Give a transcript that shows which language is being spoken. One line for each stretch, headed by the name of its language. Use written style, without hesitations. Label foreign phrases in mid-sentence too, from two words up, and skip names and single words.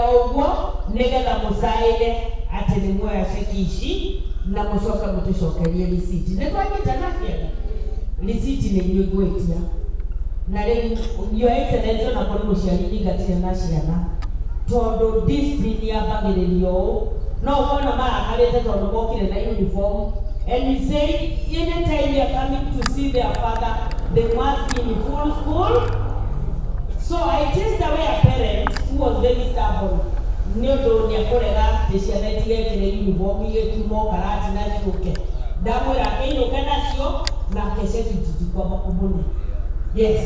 Kikuyu: o ũguo nĩgetha mũcaĩre atĩ nĩ muoya cheki ici na mũcoka mũtũcokerie receipt nĩ twanyitana kĩega receipt nĩ inyuĩ ngwĩtia na rĩu
English: Your Excellency
Kikuyu: ona kũrĩ mũciari ndingatire na ciana tondũ discipline yambagĩrĩrio ũũ no ũkona marakarĩte tondũ mokire na uniform
English: and we say anytime they are coming to see their father they must be in full school. So I chased away a parent who was very stubborn.
Kikuyu: Nĩũndũ nĩekũrega ciana itigekĩre uniform igĩtumwo karati na ciũke ndamwĩra akĩinũke nacio na akeceki tutikwamba kũmũne.
English: Yes.